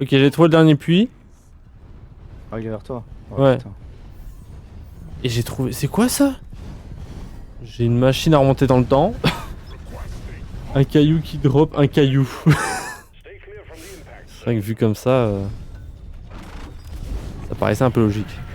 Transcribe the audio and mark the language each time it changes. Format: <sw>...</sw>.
<fr>Ok, j'ai trouvé le dernier puits. Ah, il est vers toi. Oh, Ouais. putain. Et j'ai trouvé. C'est quoi ça? J'ai une machine à remonter dans le temps. Un caillou qui drop un caillou.</fr> <en>stay clear from the impact.</en> <fr>C'est vrai que vu comme ça. Ça paraissait un peu logique.</fr>